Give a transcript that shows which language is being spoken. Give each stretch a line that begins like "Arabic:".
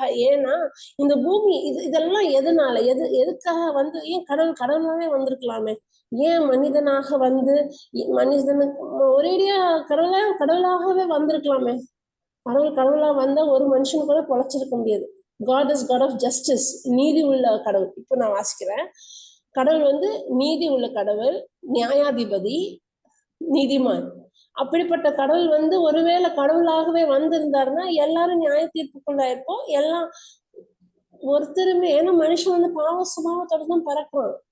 Tamil: ஏன்னா இந்த பூமி இதெல்லாம் எதுக்காக வந்து, ஏன் கடவுளாவே வந்திருக்கலாமே, ஏன் மனிதனாக வந்து மனிதனுக்கு ஒரேடியா கடவுளாகவே வந்திருக்கலாமே. கடவுளா வந்தா ஒரு மனுஷன் கூட பொழைச்சிருக்க முடியாது.
English: God is God of justice,
Tamil: நீதி உள்ள கடவுள். இப்ப நான் வாசிக்கிறேன். கடவுள் வந்து நீதி உள்ள கடவுள், நியாயாதிபதி, நீதிமான். அப்படிப்பட்ட கடவுள் வந்து ஒருவேளை கடவுளாகவே வந்திருந்தாருன்னா எல்லாரும் நியாய தீர்ப்புக்குள்ள இருப்போம். எல்லாம் ஒருத்தருமே, ஏன்னா மனுஷன் வந்து பாவ சுபாவத்தோட தான் பறக்கிறான்.